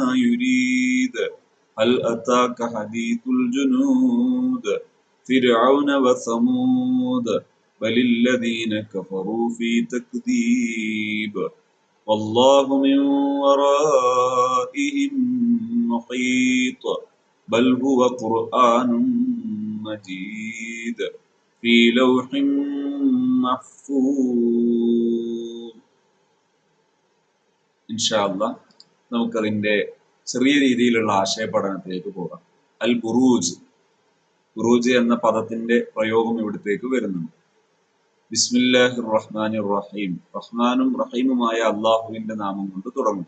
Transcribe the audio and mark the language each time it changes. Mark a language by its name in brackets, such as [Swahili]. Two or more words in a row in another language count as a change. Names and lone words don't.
[Arabic] يريد هل أتاك حديث الجنود فرعون وثمود بل الذين كفروا في تكذيب والله من ورائهم محيط بل هو قرآن مجيد في لوح محفوظ. إن شاء الله [Malayalam] നമുക്കതിന്റെ ചെറിയ രീതിയിലുള്ള ആശയ പഠനത്തിലേക്ക് പോകാം. അൽ ബുറൂജ്, ബുറൂജ് എന്ന പദത്തിന്റെ പ്രയോഗം ഇവിടത്തേക്ക് വരുന്നുണ്ട്. [Arabic] بسم الله الرحمن الرحيم. [Malayalam] റഹ്മാനും റഹീമുമായ അള്ളാഹുവിന്റെ നാമം കൊണ്ട് തുടങ്ങും.